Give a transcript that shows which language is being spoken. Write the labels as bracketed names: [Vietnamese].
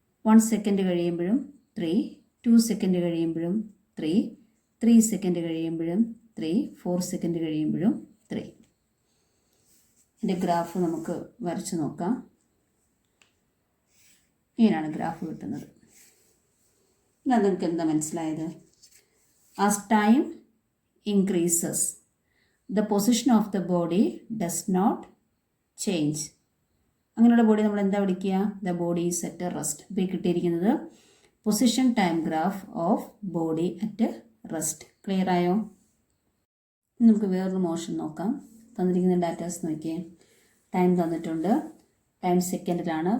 [Malayalam] 1 second കഴിയുമ്പോഴും 3, 2 second കഴിയുമ്പോഴും 3, 3 second കഴിയുമ്പോഴും 3, 4 സെക്കൻഡ് കഴിയുമ്പോഴും 3. ഇതിൻ്റെ ഗ്രാഫ് നമുക്ക് വരച്ച് നോക്കാം. ഇങ്ങനെയാണ് ഗ്രാഫ് കിട്ടുന്നത്. എന്നാൽ നിങ്ങൾക്ക് എന്താ മനസ്സിലായത്? [English] As time increases the position of the body does not change. [Malayalam] അങ്ങനെയുള്ള ബോഡി നമ്മൾ എന്താ വിളിക്കുക? [English] The body is at rest. [Malayalam] ഇപ്പോൾ ഈ കിട്ടിയിരിക്കുന്നത് [English] Position time graph of body at rest. [Malayalam] Clear ആയോ? നമുക്ക് വേറൊരു മോഷൻ നോക്കാം. തന്നിരിക്കുന്ന ഡാറ്റാസ് നോക്കിയേ. ടൈം തന്നിട്ടുണ്ട്, ടൈം സെക്കൻഡിലാണ്.